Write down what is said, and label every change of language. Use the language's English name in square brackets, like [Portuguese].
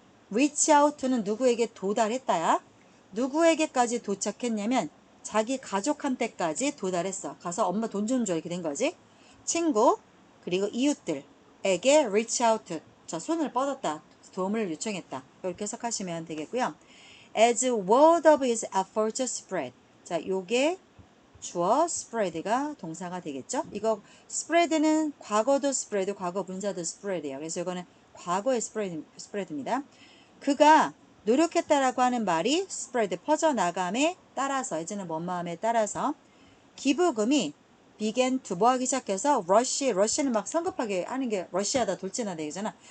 [Korean] reach out는 누구에게 도달했다야. 누구에게까지 도착했냐면 자기 가족한테까지 도달했어. 가서 엄마 돈 좀 줘 이렇게 된 거지. 친구 그리고 이웃들에게 reach out. 자, 손을 뻗었다. 도움을 요청했다. 이렇게 해석하시면 되겠고요. [English] As word of his effort to spread. [Korean] 자, 요게 주어 spread가 동사가 되겠죠. 이거 spread는 과거도 spread, 과거 분사도 spread예요. 그래서 이거는 과거의 spread입니다. 그가 노력했다라고 하는 말이 spread, 퍼져나감에 따라서, 이제는 뭔 마음에 따라서 기부금이 began to 뭐 하기 시작해서 rush는 막 성급하게 하는 게 rush하다 돌진하다 되잖아.